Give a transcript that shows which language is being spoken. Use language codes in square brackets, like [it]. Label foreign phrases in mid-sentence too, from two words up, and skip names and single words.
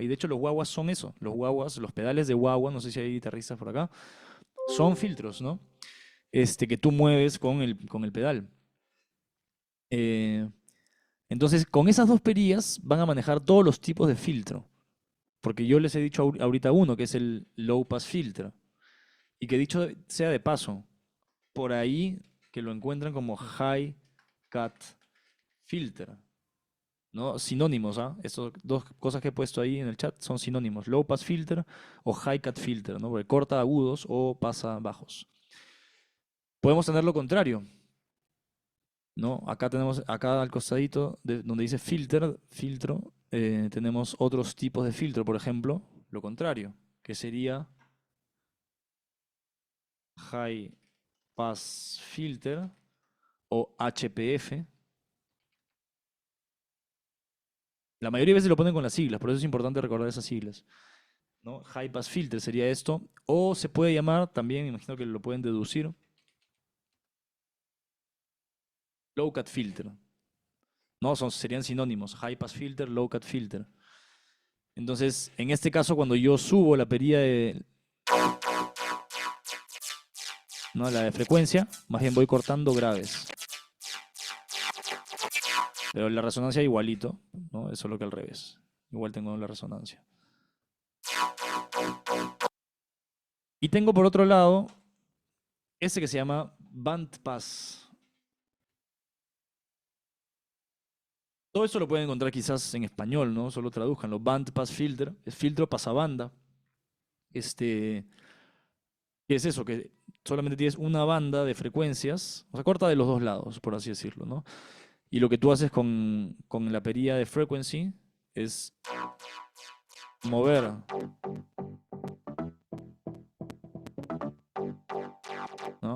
[es] Y de hecho los guaguas son eso. Los guaguas, los pedales de guagua, no sé si hay guitarristas por acá, son filtros, ¿no? Que tú mueves con el pedal. Eh, entonces, con esas dos perillas van a manejar todos los tipos de filtro. Porque yo les he dicho ahorita uno, que es el [en] low pass filter. [es] Y que dicho sea de paso, por ahí que lo encuentran como [en] high cut filter. [es] ¿No? Sinónimos, ¿ah? Estas dos cosas que he puesto ahí en el chat son sinónimos. [en] Low pass filter o high cut filter, [es] ¿no? Porque corta agudos o pasa bajos. Podemos tener lo contrario, ¿no? Acá tenemos, acá al costadito, donde dice filtro, tenemos otros tipos de filtro. Por ejemplo, lo contrario, que sería [en] high pass filter [es] o HPF. La mayoría de veces lo ponen con las siglas, por eso es importante recordar esas siglas. ¿No? [en] High pass filter [es] sería esto. O se puede llamar, también imagino que lo pueden deducir, [en] low cut filter. [es] ¿No? Serían sinónimos. [en] High pass filter, low cut filter. [es] Entonces, en este caso, cuando yo subo la perilla de, ¿no? La de frecuencia, más bien voy cortando graves. Pero la resonancia igualito, ¿no? Es solo que al revés. Igual tengo la resonancia. Y tengo por otro lado este que se llama [en] band pass. [es] Todo eso lo pueden encontrar quizás en español, ¿no? Solo traduzcanlo. [en] Band pass filter, [es] es filtro pasabanda. Este, ¿Qué es eso? Que solamente tienes una banda de frecuencias, o sea, corta de los dos lados, por así decirlo, ¿no? Y lo que tú haces con la perilla de frequency es mover, ¿no?